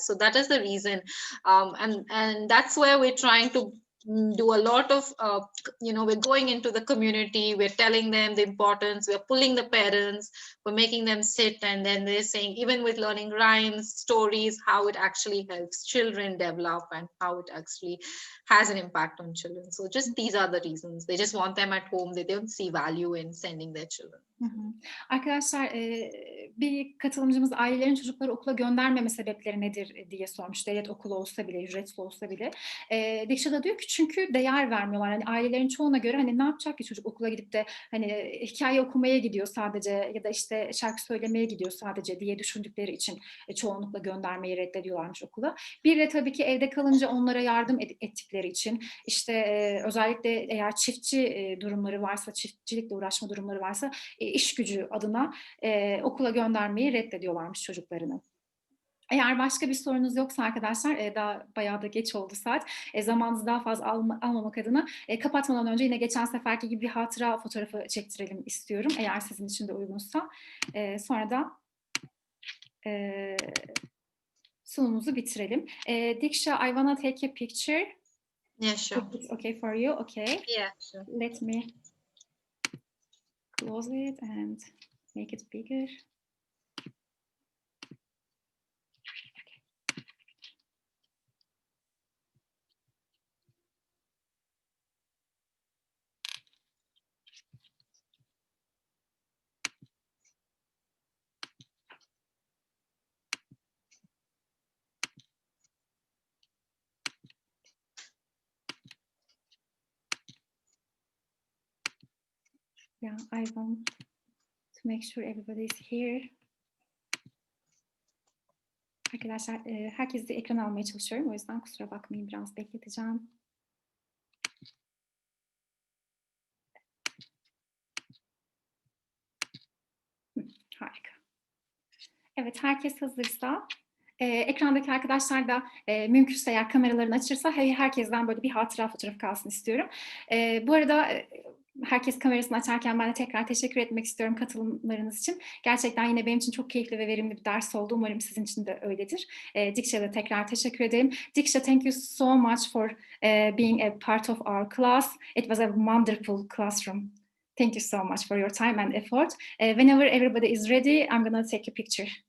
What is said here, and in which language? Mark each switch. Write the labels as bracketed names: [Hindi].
[English] So that is the reason. And that's where we're trying to do a lot of, we're going into the community, we're telling them the importance, we're pulling the parents, we're making them sit, and then they're saying, even with learning rhymes, stories, how it actually helps children develop and how it actually has an impact on children. So just these are the reasons. They just want them at home. They don't see value in sending their children. [Turkish] Arkadaşlar, bir katılımcımız ailelerin çocukları okula göndermeme sebepleri nedir diye sormuş. Devlet okulu olsa bile, ücretsiz olsa bile. Deeksha da diyor ki çünkü değer vermiyorlar. Hani ailelerin çoğuna göre hani ne yapacak ki çocuk okula gidip de hani hikaye okumaya gidiyor sadece ya da işte şarkı söylemeye gidiyor sadece diye düşündükleri için çoğunlukla göndermeyi reddediyorlarmış okula. Bir de tabii ki evde kalınca onlara yardım ettikleri için işte özellikle eğer çiftçi durumları varsa, çiftçilikle uğraşma durumları varsa iş gücü adına okula göndermeyi reddediyorlarmış çocuklarını. Eğer başka bir sorunuz yoksa arkadaşlar, daha bayağı da geç oldu saat. Zamanınızı daha fazla almamak adına kapatmadan önce yine geçen seferki gibi bir hatıra fotoğrafı çektirelim istiyorum. Eğer sizin için de uygunsa. Sonra da sunumumuzu bitirelim. [English] Deeksha, I wanna take a picture. Yeah, sure. It's okay for you? Okay. Yeah, sure. Let me close it and make it bigger. Yeah, I want to make sure everybody is here. [Turkish] Arkadaşlar, herkesi ekran almaya çalışıyorum. O yüzden kusura bakmayın, biraz bekleteceğim. Harika. Evet, herkes hazırsa, ekrandaki arkadaşlar da mümkünse eğer kameralarını açırsa herkesten böyle bir hatıra fotoğrafı kalsın istiyorum. Bu arada herkes kamerasını açarken ben de tekrar teşekkür etmek istiyorum katılımlarınız için. Gerçekten yine benim için çok keyifli ve verimli bir ders oldu. Umarım sizin için de öyledir. Deeksha'ya da tekrar teşekkür ederim. [English] Deeksha, thank you so much for being a part of our class. It was a wonderful classroom. Thank you so much for your time and effort. Whenever everybody is ready, I'm going to take a picture.